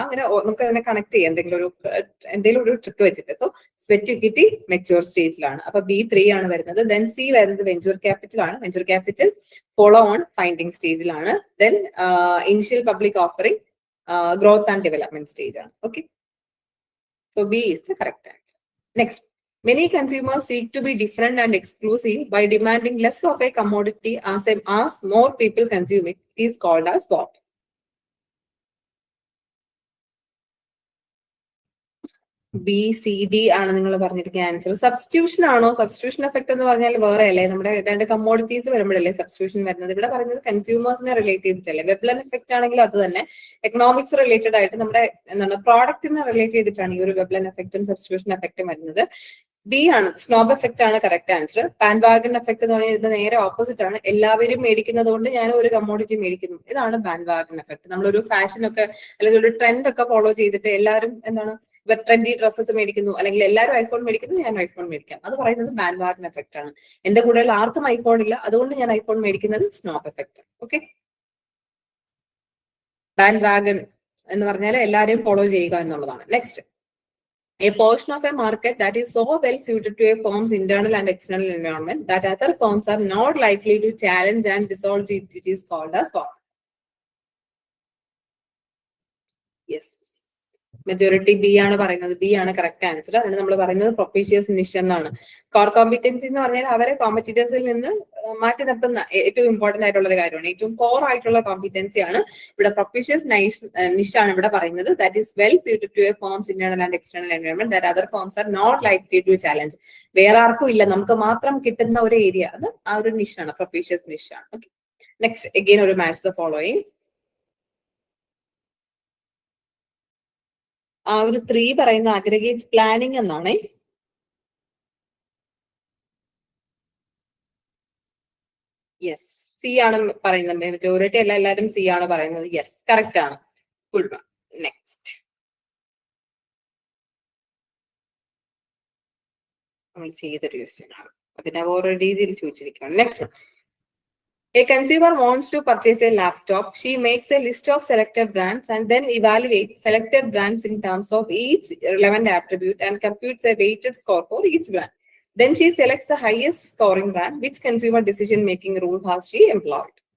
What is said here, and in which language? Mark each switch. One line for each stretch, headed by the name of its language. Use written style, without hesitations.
Malayalam: അങ്ങനെ നമുക്ക് അതിനെ കണക്ട് ചെയ്യാം എന്തെങ്കിലും ഒരു ട്രിക്ക് വെച്ചിട്ട്. സോ സ്വെറ്റ് ഇക്വിറ്റി മെച്യൂർ സ്റ്റേജിലാണ്. അപ്പൊ B3 ആണ് വരുന്നത്. ദെൻ സി വരുന്നത് വെഞ്ചർ ക്യാപിറ്റൽ ആണ്. Venture capital follow on finding സ്റ്റേജിലാണ്.
English: Then initial public offering growth and development stage ആണ്. Okay, so B is the correct answer. Next, many consumers seek to be different and exclusive by demanding less of a commodity as more people consume it. It is called as what?
Malayalam: B C D ആണ് നിങ്ങൾ പറഞ്ഞിരിക്കുന്ന answer. Substitution ആണോ? Substitution effect എന്ന് പറഞ്ഞാൽ വേറെ അല്ലേ, നമ്മുടെ രണ്ട് കമ്മോഡിറ്റീസ് വരുമ്പോഴല്ലേ സബ്സ്റ്റിറ്റ്യൂഷൻ വരുന്നത്. ഇവിടെ പറയുന്നത് കൺസ്യൂമേഴ്സിനെ റിലേറ്റ് ചെയ്തിട്ടല്ലേ. വെബ്ലൻ എഫക്ട് ആണെങ്കിലും അത് തന്നെ എക്കണോമിക്സ് റിലേറ്റഡ് ആയിട്ട് നമ്മുടെ എന്താണ് പ്രോഡക്റ്റിനെ റിലേറ്റ് ചെയ്തിട്ടാണ് ഈ ഒരു വെബ്ലൻ എഫക്റ്റും സബ്സ്റ്റിറ്റ്യൂഷൻ എഫക്റ്റും വരുന്നത്. ബി ആണ്, സ്നോബ് എഫക്ട് ആണ് കറക്റ്റ് ആൻസർ. ബാൻഡ് എഫക്ട് എന്ന് പറഞ്ഞാൽ ഇത് നേരെ ഓപ്പോസിറ്റ് ആണ്. എല്ലാവരും മേടിക്കുന്നത് കൊണ്ട് ഞാൻ ഒരു കമ്മോഡിറ്റി മേടിക്കുന്നു, ഇതാണ് ബാൻഡ് എഫക്ട്. നമ്മളൊരു ഫാഷൻ ഒക്കെ അല്ലെങ്കിൽ ഒരു ട്രെൻഡ് ഒക്കെ ഫോളോ ചെയ്തിട്ട് എല്ലാവരും എന്താണ് ട്രെൻഡി ഡ്രസ്സസ് മേടിക്കുന്നു, അല്ലെങ്കിൽ എല്ലാവരും ഐഫോൺ മേടിക്കുന്നു, ഞാൻ ഐഫോൺ മേടിക്കാം, അത് പറയുന്നത് ബാൻഡ് എഫക്ട് ആണ്. എന്റെ കൂടെ ആർക്കും ഐഫോൺ ഇല്ല, അതുകൊണ്ട് ഞാൻ ഐഫോൺ മേടിക്കുന്നത് സ്നോബ് എഫക്ട്. ഓക്കെ, ബാൻഡ് എന്ന് പറഞ്ഞാൽ എല്ലാവരെയും ഫോളോ ചെയ്യുക എന്നുള്ളതാണ്.
English: Next, a portion of a market that is so well suited to a firm's internal and external environment that other firms are not likely to challenge and dissolve it, which is called as what?
Malayalam: Yes, majority B ആണ് പറയുന്നത്. B ആണ് correct answer. അതിന് നമ്മൾ പറയുന്നത് പ്രൊപ്പീഷ്യസ് നിഷ് എന്നാണ്. Core competency എന്ന് പറഞ്ഞാൽ അവരെ കോമ്പറ്റീറ്റേഴ്സിൽ നിന്ന് മാറ്റി നിർത്തുന്ന ഏറ്റവും ഇമ്പോർട്ടന്റ് ആയിട്ടുള്ള ഒരു കാര്യമാണ്, ഏറ്റവും കോർ ആയിട്ടുള്ള കോമ്പറ്റൻസി ആണ്. ഇവിടെ പ്രൊപ്പീഷ്യസ് നിഷ് ആണ് ഇവിടെ പറയുന്നത്.
English: That is well suited to a firm's internal and external environment that other firms are not likely to challenge.
Malayalam: വേറെ ആർക്കും ഇല്ല, നമുക്ക് മാത്രം കിട്ടുന്ന ഒരു ഏരിയ, അത് ആ ഒരു നിഷാണ്, പ്രൊപ്പീഷ്യസ് നിഷാണ്.
English: Okay, next again ഒരു match the following.
Malayalam: ആ ഒരു 3 പറയുന്ന അഗ്രിഗേറ്റ് പ്ലാനിങ് എന്നാണ്. യെസ്, സി ആണ് പറയുന്നത്. മെജോറിറ്റി അല്ല, എല്ലാവരും സി ആണ് പറയുന്നത്. യെസ്, കറക്റ്റ് ആണ്. ഫുൾ. നെക്സ്റ്റ് നമ്മൾ ചെയ്തൊരു ക്വസ്റ്റ്യൻ ആണ്, അതിനെ ഓരോ രീതിയിൽ ചോദിച്ചിരിക്കുകയാണ്.
English: Next, a consumer wants to purchase a laptop. She makes a list of selected brands and then evaluates selected brands in terms of each relevant attribute and computes a weighted score for each brand. Then she selects the highest scoring brand. Which consumer decision making rule has she employed?